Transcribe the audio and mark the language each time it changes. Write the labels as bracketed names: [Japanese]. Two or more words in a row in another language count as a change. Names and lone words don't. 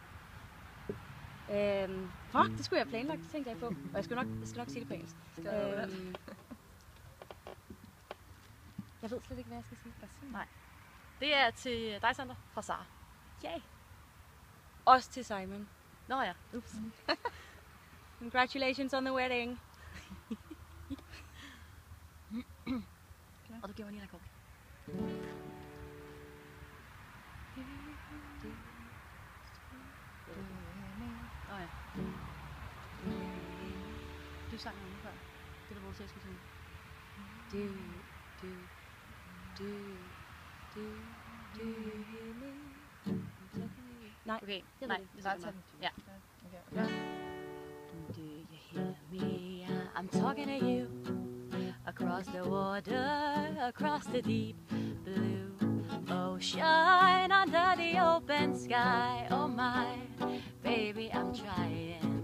[Danish] Fuck, det skulle jeg have planlagt, det tænkte jeg på. Og jeg skal nok sige det på engelsk. Jeg ved slet ikke, hvad jeg skal sige. Nej. Det er til dig, Sandra, fra Sara. Ja. Også til Simon. Nå ja. Ups. [English] Congratulations on the wedding. [Danish] Og du giver mig lige en akkord. Åh ja. Du sang noget før. Det er hvor du selv skulle synge. Nej, Okay, jeg nej, ved det. det er sådan. Ja. Okay. [English] Do you hear me? I'm talking to you. Across the water, across the deep blue ocean, under the open sky. Oh my, baby, I'm trying.